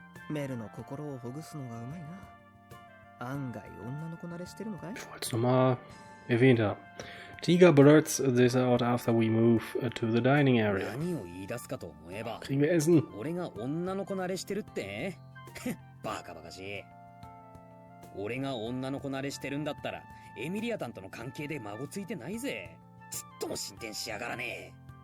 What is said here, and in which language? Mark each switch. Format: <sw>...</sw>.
<ja>メルの心をほぐすのがうまいな。案外女の子慣れしてるのかい?</ja> <de>Ich wollte es nochmal erwähnt haben.</de> <en>Tiger blurts this out after we move to the dining area.</en> <ja>何を言い出すかと思えば、</ja> <de>Kriegen wir Essen?</de> <ja>俺が女の子慣れしてるってバカバカしい。俺が女の子慣れしてるんだったら、エミリアタンとの関係で孫ついてないぜ。ちっとも進展しやがらね</ja>